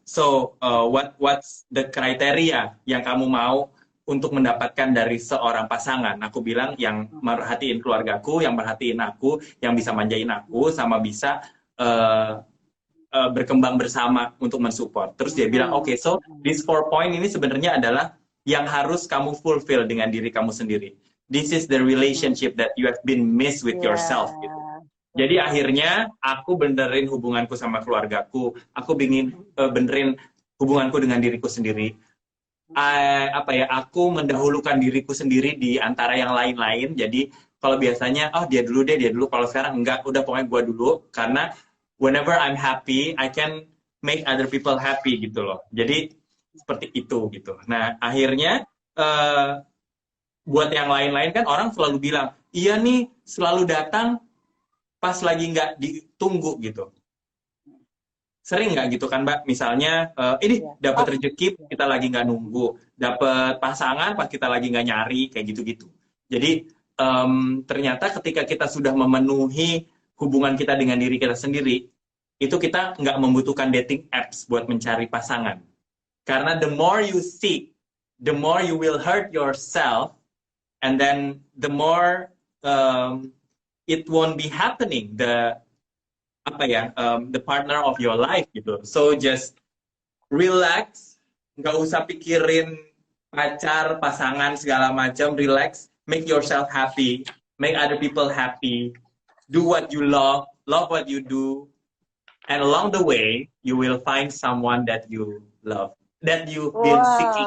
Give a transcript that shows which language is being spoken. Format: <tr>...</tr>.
<en>So, what's the criteria</en> <id>yang kamu mau untuk mendapatkan dari seorang pasangan? Aku bilang yang merhatiin keluargaku, yang merhatiin aku, yang bisa manjain aku, sama bisa berkembang bersama untuk mensupport. Terus dia bilang, oke,</id> <en>so this 4 point</en> <id>ini sebenarnya adalah yang harus kamu fulfill dengan diri kamu sendiri.</id> <en>This is the relationship that you have been missed with yourself.</en> <id>Gitu. Jadi akhirnya aku benerin hubunganku sama keluargaku, aku benerin hubunganku dengan diriku sendiri. Aku mendahulukan diriku sendiri di antara yang lain-lain. Jadi kalau biasanya, oh dia dulu deh, dia dulu. Kalau sekarang enggak, udah pokoknya gue dulu. Karena</id> <en>whenever I'm happy, I can make other people happy gitu loh.</en> <id>Jadi seperti itu gitu. Nah akhirnya buat yang lain-lain kan orang selalu bilang, Iya nih selalu datang pas lagi nggak ditunggu gitu. Sering nggak gitu kan Mbak? Misalnya ini Ya. dapat rezeki kita lagi nggak nunggu, dapat pasangan pas kita lagi nggak nyari kayak gitu-gitu. Jadi ternyata ketika kita sudah memenuhi hubungan kita dengan diri kita sendiri, itu kita nggak membutuhkan dating apps buat mencari pasangan.</id> <en>Karena the more you seek, the more you will hurt yourself, and then the more it won't be happening. The partner of your life gitu. So just relax,</en> <id>nggak usah pikirin pacar, pasangan segala macam,</id> <en>relax, make yourself happy, make other people happy, do what you love what you do, and along the way you will find someone that you love, that you've been seeking.</en>